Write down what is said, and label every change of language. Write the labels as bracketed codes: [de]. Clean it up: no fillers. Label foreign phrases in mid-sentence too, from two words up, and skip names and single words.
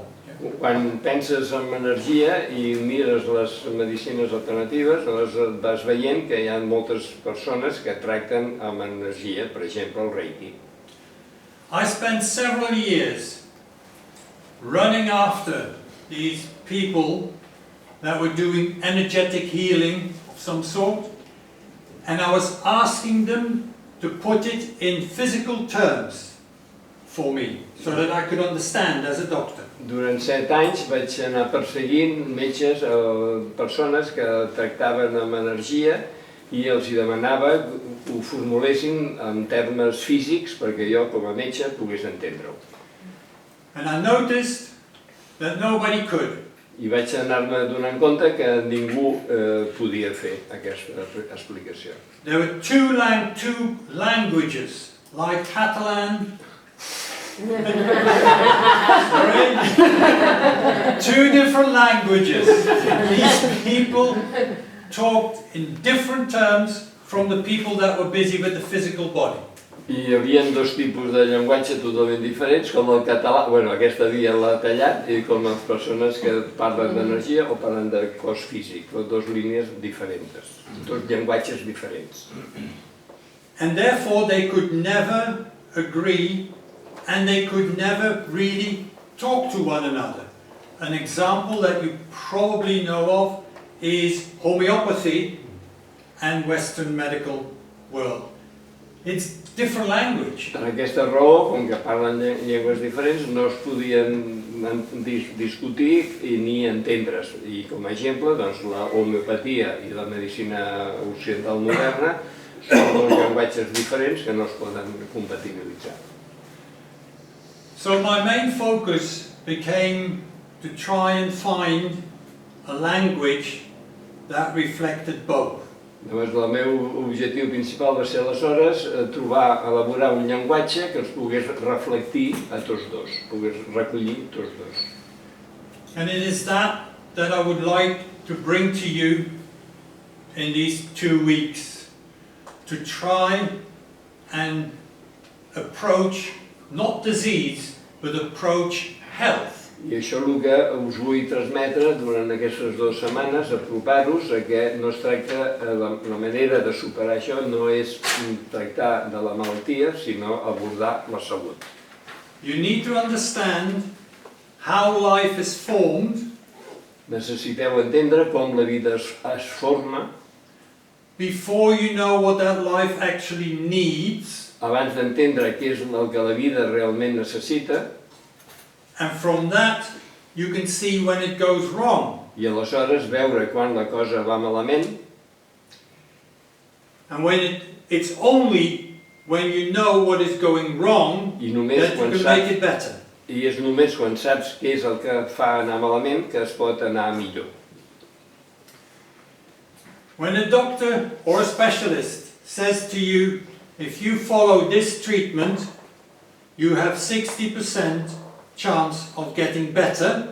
[ca] Quan penses en energia i mires les medicines alternatives, vas veient que hi ha moltes persones que tracten amb energia, per exemple el Reiki. [en] I spent several years running after these people that were doing energetic healing of some sort, and I was asking them to put it in physical terms for me, so that I could understand as a doctor. [ca] Durant 7 anys vaig anar perseguint metges o persones que tractaven amb energia i els demanava que ho formulessin en termes físics perquè jo, com a metge, pogués entendre-ho. [en] And I noticed that nobody could. [ca] I vaig anar-me donant compte que ningú podia fer aquesta explicació. [en] There were two languages, like Catalan. Sorry? 2 different languages. These people talked in different terms from the people that were busy with the physical body. [ca] I hi havia 2 tipus de llenguatge totalment diferents, com el català, bueno, aquesta via l'ha tallat, i com les persones que parlen d'energia o parlen de cos físic, 2 línies diferents, 2 llenguatges diferents. [en] And therefore they could never agree, and they could never really talk to one another. An example that you probably know of is homeopathy and Western medical world. It's different language. [ca] Per aquesta raó, com que parlen llengües diferents, no es podien discutir ni entendre's. I com a exemple, doncs, la homeopatia i la medicina occidental moderna són 2 llenguatges diferents que no es poden compatibilitzar. [en] So my main focus became to try and find a language that reflected both. [ca] Llavors, el meu objectiu principal va ser aleshores elaborar un llenguatge que els pogués reflectir a tots 2, pogués recollir tots 2. [en] And it is that I would like to bring to you in these 2 weeks, to try and approach not disease, but approach health. [ca] I això és el que us vull transmetre durant aquestes 2 setmanes, apropar-vos a que no es tracta, la manera de superar això no és tractar de la malaltia, sinó abordar la salut. [en] You need to understand how life is formed. [ca] Necessiteu entendre com la vida es forma [en] Before you know what that life actually needs. [ca] Abans d'entendre què és el que la vida realment necessita. [en] And from that, you can see when it goes wrong. [ca] I aleshores veure quan la cosa va malament. [en] And when it's only when you know what is going wrong that you can make it better. [ca] I és només quan saps què és el que fa anar malament que es pot anar millor. [en] When a doctor or a specialist says to you, if you follow this treatment, you have 60% chance of getting better.